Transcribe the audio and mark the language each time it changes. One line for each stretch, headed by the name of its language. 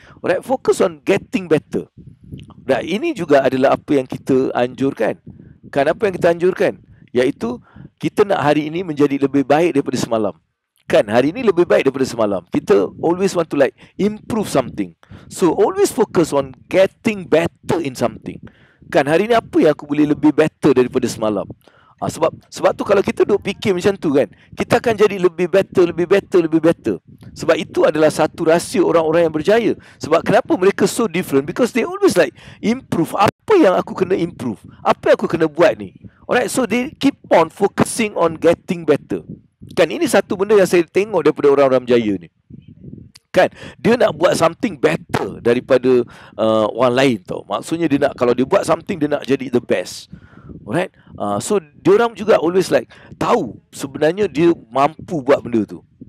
English: Alright, focus on getting better.
Malay: Dan ini juga adalah apa yang kita anjurkan. Kan, apa yang kita anjurkan? Iaitu kita nak hari ini menjadi lebih baik daripada semalam. Kan, hari ini lebih baik daripada semalam.
English: Kita always want to like improve something. So always focus on getting better in something.
Malay: Kan, hari ini apa yang aku boleh lebih better daripada semalam? Sebab tu kalau kita duk fikir macam tu kan, kita akan jadi lebih better. Sebab itu adalah satu rahsia orang-orang yang berjaya. Sebab kenapa mereka so different?
English: Because they always like improve.
Malay: Apa yang aku kena improve? Apa yang aku kena buat ni?
English: Alright, so they keep on focusing on getting better.
Malay: Kan, ini satu benda yang saya tengok daripada orang-orang berjaya ni. Kan, dia nak buat something better daripada orang lain tau. Maksudnya dia nak, kalau dia buat something, dia nak jadi the best. Alright, so diorang juga always like tahu sebenarnya dia mampu buat benda tu.